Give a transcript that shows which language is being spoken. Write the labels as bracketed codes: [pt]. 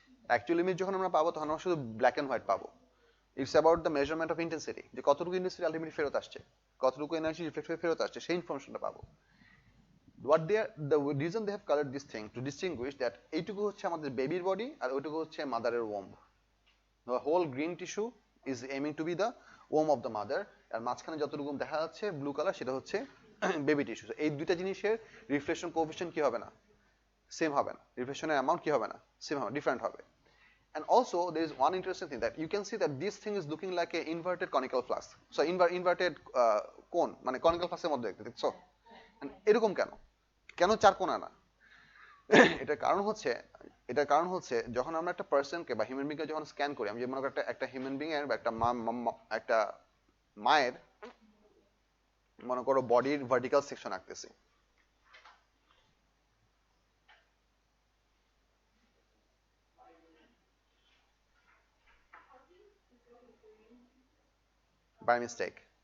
[bn] Actual image যখন আমরা পাবো তখন আমরা শুধু ব্ল্যাক এন্ড হোয়াইট পাবো। [en] it's about the measurement of intensity, [bn] যে কতটুকু ইন্টেন্সিটি আলটিমেটলি ফেরত আসছে, কতটুকু এনার্জি রিফ্লেক্ট হয়ে ফেরত আসছে, সেই ইনফরমেশনটা পাবো। [en] The reason they have colored this thing to distinguish that [bn] এইটুকু হচ্ছে আমাদের বেবির বডি আর ওইটুকু হচ্ছে মাদারের ওম্ব। [en] The whole green tissue is aiming to be the womb of the mother, [bn] আর মাঝখানে যতটুকু দেখা যাচ্ছে ব্লু কালার, সেটা হচ্ছে বেবি টিস্যু। এই দুইটা জিনিসের রিফ্লেকশন কোএফিশিয়েন্ট কি হবে না, সেম হবে না। রিফ্লেকশনের অ্যামাউন্ট কি হবে না, সেম হবে, ডিফারেন্ট হবে। [en] And also there is one interesting thing that you can see that this thing is looking like a inverted conical flask. [bn] So inverted cone, মানে conical flask এর মধ্যে দেখছো। এরকম কেন চার কোণা না? এটার কারণ হচ্ছে যখন আমরা একটা পার্সনকে বা হিউম্যান বিংকে যখন স্ক্যান করি, আমি যে মনে করি একটা হিউম্যান বিং এর বা একটা মায়ের মনে করো বডির ভার্টিক্যাল সেকশন আঁকতেছি, বাই মিস্টেক।